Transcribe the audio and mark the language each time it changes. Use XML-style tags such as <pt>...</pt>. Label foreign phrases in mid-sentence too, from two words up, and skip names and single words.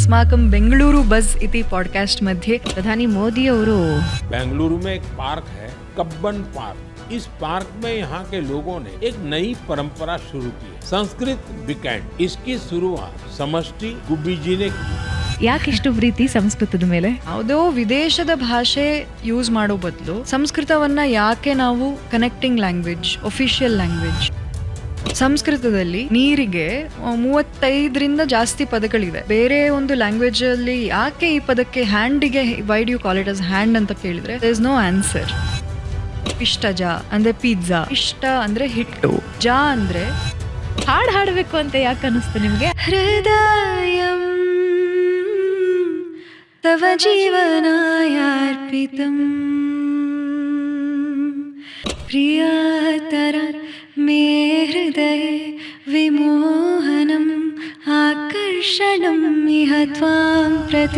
<sa>अस्माकं बेंगलुरु बज़ इति पॉडकास्ट मध्ये</sa> <kn>ಪ್ರಧಾನಿ ಮೋದಿ ಅವರು</kn> <hi>बेंगलुरु में एक पार्क है कब्बन पार्क। इस पार्क में यहाँ के लोगों ने एक नई परंपरा शुरू की है, संस्कृत वीकेंड। इसकी शुरुआत समष्टि गुब्बी जी ने की।</hi> <kn>ಯಾಕಿಷ್ಟು ಪ್ರೀತಿ ಸಂಸ್ಕೃತದ ಮೇಲೆ? ಯಾವುದೋ ವಿದೇಶದ ಭಾಷೆ ಯೂಸ್ ಮಾಡೋ ಬದಲು ಸಂಸ್ಕೃತವನ್ನ ಯಾಕೆ ನಾವು</kn> <en>connecting language, official language.</en> <kn>ಸಂಸ್ಕೃತದಲ್ಲಿ ನೀರಿಗೆ 35ರಿಂದ ಜಾಸ್ತಿ ಪದಗಳಿವೆ. ಬೇರೆ ಒಂದು ಲ್ಯಾಂಗ್ವೇಜ್ ಅಲ್ಲಿ ಯಾಕೆ ಈ ಪದಕ್ಕೆ ಹ್ಯಾಂಡಿಗೆ</kn> <en>why do you call it as hand</en> <kn>ಅಂತ ಕೇಳಿದ್ರೆ</kn> <en>there is no answer.</en> <kn>ಪಿಷ್ಟಜ ಅಂದ್ರೆ ಪಿಜ್ಜಾ, ಇಷ್ಟ ಅಂದ್ರೆ ಹಿಟ್ಟು, ಜಾ ಅಂದ್ರೆ ಹಾಡು ಹಾಡಬೇಕು ಅಂತ ಯಾಕೆ ಅನಿಸ್ತು ನಿಮ್ಗೆ?</kn> <sa>हृदयं तव जीवनायार्पितं प्रियतर मे हृदय विमोहनं आकर्षणं इह त्वां प्रति.</sa>